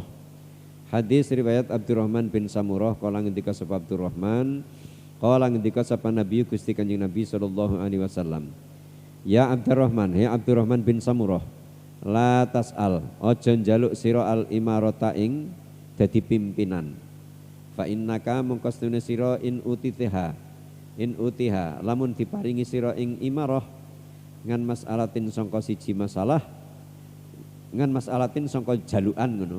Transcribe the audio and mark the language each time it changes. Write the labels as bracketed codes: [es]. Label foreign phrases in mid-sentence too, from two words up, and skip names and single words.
[jv] Hadis riwayat Abdurrahman bin Samurah kala ngendika sapa Abdurrahman, kala ngendika sapa Nabi Gusti Kanjeng Nabi [ar] صلى الله عليه وسلم. يا عبد الرحمن يا عبد الرحمن بن سمرة لا تسأل, [jv] ojo njaluk sira [ar] الإمارة [jv] ing dadi pimpinan. [ar] فإنك [jv] mongko stune sira [ar] إن أوتيتها [jv] lamun diparingi sira ing imarah [ar] عن مسألة [jv] sangka siji masalah, [ar] عن مسألة [jv] sangka jalukan ngono.